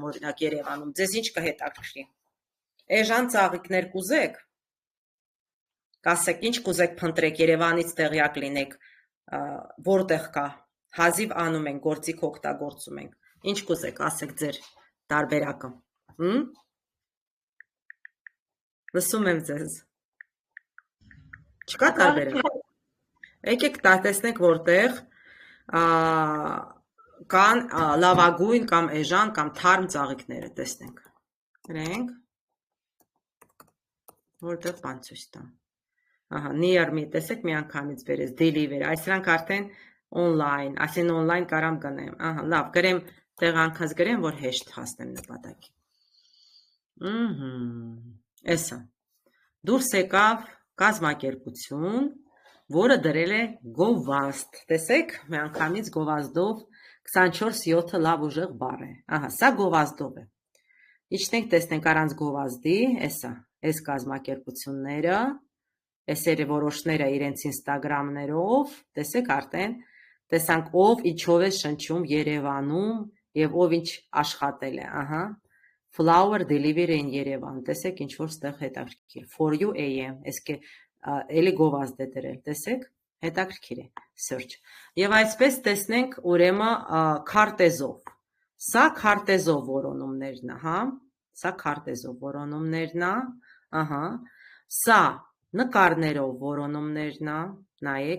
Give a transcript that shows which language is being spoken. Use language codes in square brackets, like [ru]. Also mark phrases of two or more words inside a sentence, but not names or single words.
[hy] օրինակ Երևանում, ձեզ ինչ կհետաքրքրի։ Էժան ծաղիկներ կուզեք։ Կասեք, ինչ կուզեք փնտրեք, Երևանից տեղյակ լինեք, որտեղ կա, հազիվ անում ենք, գործիք օգտագործում ենք, ինչ կուզեք, ասեք ձեր տարբերակը, լսում եմ ձեզ, չկա տարբերակ, եկեք տեսնենք որտեղ կան լավագույն կամ էժան կամ թարմ ծաղիկները, տեսնենք, գրենք, որտեղ բան ցույց տամ, ահա, [en] near me, [hy] տեսեք մի անգամից բերես, deliver, այսրանք արդեն online, այսին online կարամ գնեմ, ահա, լավ, գրեմ, տեղանքած գրեմ, որ հեշտ հասնեմ նպատակի, էսա, դուրս եկավ կազմակերպություն, որը դրել է գովազդ, տեսեք, մի անգամից գովազդով 24/7 լավ ուժեղ բառ է, ահա, սա գովազդով է, իջնենք տեսնենք առանց գովազդի, էսա, այս կազմակերպությունները, Էսերը որոշները իրենց ինստագրամներով, տեսեք արդեն, տեսանք ով ինչով է շնչում Երևանում և ով ինչ աշխատել է, ահա, [en] flower delivery in [hy] Երևան, տեսեք ինչ որ ստեղ հետաքրքիր, [en] for you [hy] AM, այսք էլի գովազդ է դրել, տեսեք, հետաքրքիր է, search, և այսպես տեսնենք ուրեմն քարտեզով, սա քարտեզով որոնումներն է, հա, սա քարտեզով որոնումներն է, ահա, սա նկարներով որոնումներն է, նայեք,